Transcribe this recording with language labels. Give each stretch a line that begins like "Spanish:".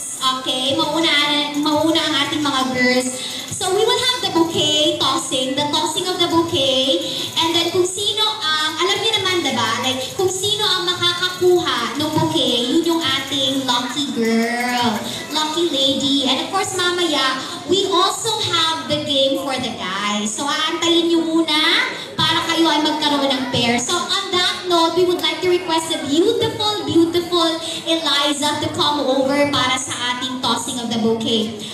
Filipino: Okay, mauna ang ating mga girls.
English: So we will have the bouquet tossing, the tossing of the bouquet.
Filipino: And then kung sino ang, alam niyo naman diba, like kung sino ang makakakuha ng bouquet, yun yung ating
English: lucky girl, lucky lady. And of course mamaya, we also have the game for the guys.
Filipino: So aantayin niyo muna para kayo ay magkaroon ng pair.
English: So on that note, we would like to request the beautiful Eliza to come over
Filipino: para sa ating tossing of the bouquet.